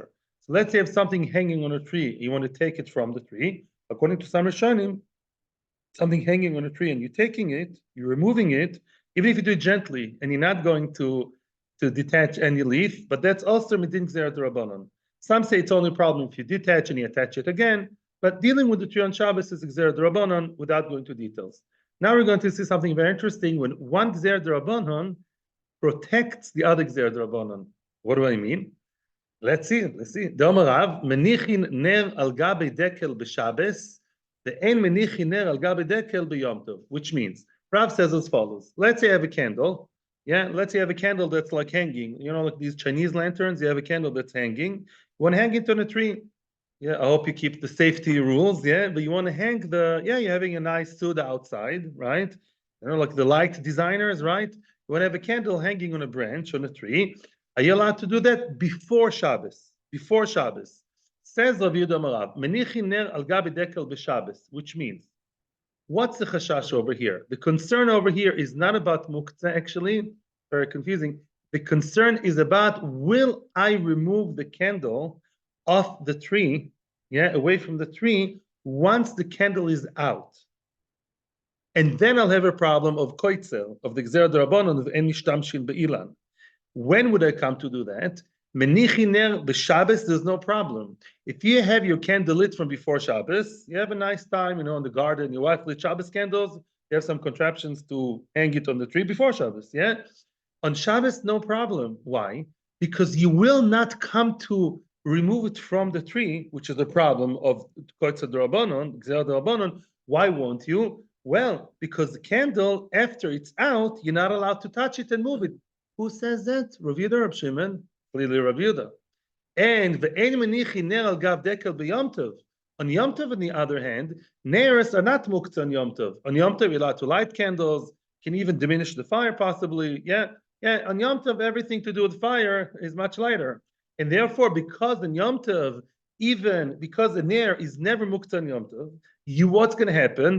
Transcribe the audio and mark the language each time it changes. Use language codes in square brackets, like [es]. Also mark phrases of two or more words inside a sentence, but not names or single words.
[en] So let's say you have something hanging on a tree, you want to take it from the tree, according to some Rishonim, something hanging on a tree, and you're taking it, you're removing it, even if you do it gently, and you're not going to detach any leaf, but that's also [he] מדין גזירה דרבנן. [en] Some say it's only a problem if you detach and you attach it again, but dealing with the tree on Shabbos is [he] גזר דרבנן [en] without going into details. Now we're going to see something very interesting when one [he] גזר דרבנן [en] protects the other [he] גזר דרבנן. [en] What do I mean? Let's see. [he] דאמר רב, מניחין נר על גבי דקל בשבת, ואין מניחין נר על גבי דקל ביום טוב, [en] which means, Rav says as follows. Let's say I have a candle. Yeah, let's say you have a candle that's like hanging. You know, like these Chinese lanterns, you have a candle that's hanging. You want to hang it on a tree. Yeah, I hope you keep the safety rules. Yeah, but you want to hang you're having a nice Suda outside, right? You know, like the light designers, right? You want to have a candle hanging on a branch, on a tree. Are you allowed to do that before Shabbos? Before Shabbos. Says Rav Yehuda Marav, [he] מניחין נר על גבי דקל בשבת, [en] which means, what's the chashash over here? The concern over here is not about Muktzeh, actually, very confusing. The concern is about, will I remove the candle off the tree, away from the tree, once the candle is out? And then I'll have a problem of koitzel, of the [he] גזר דרבנן, [en] of [he] אין משתמשין באילן. [en] When would I come to do that? [he] מניחין נר בשבת, [en] there's no problem. If you have your candle lit from before Shabbos, you have a nice time, in the garden, your wife lit Shabbos candles, you have some contraptions to hang it on the tree before Shabbos, On Shabbos, no problem. Why? Because you will not come to remove it from the tree, which is the problem of [he] קוצץ דרבנן, גזר דרבנן. [en] Why won't you? Well, because the candle, after it's out, you're not allowed to touch it and move it. Who says that? Rav Yehuda, Rav Shimon, clearly Rav Yehuda. And [he] ואין מניחי נר על גב דקל ביום טוב. [en] On Yom Tov, on the other hand, neiros are not muktzeh on Yom Tov. On Yom Tov, you're allowed to light candles, can even diminish the fire possibly. On Yom Tov, everything to do with fire is much lighter. And therefore, because in Yom Tov, even because the ner is never muktzeh on Yom Tov, what's going to happen?